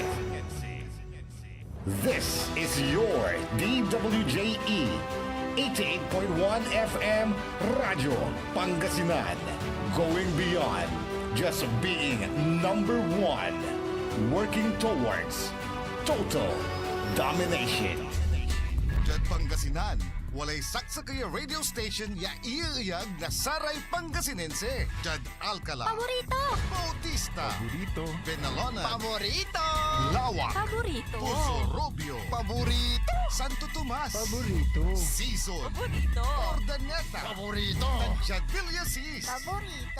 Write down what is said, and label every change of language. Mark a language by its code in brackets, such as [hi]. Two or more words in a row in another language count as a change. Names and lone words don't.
[en] This is your DWJE 88.1 FM Radyo Pangasinan. Going beyond just being number one. Working towards total domination. [pag] Diyan Pangasinan, walay saksa kaya radio station ya iiyag na Saray Pangasinense. Diyan Alcala. Paborito! Bautista. Paborito. Benalona. Paborito. Lawak. Paborito! Puso Rubio. Paborito. Santo Tomas. Paborito. Season. Paborito! Ordaneta. Paborito. Nandiyan Villasis. Paborito!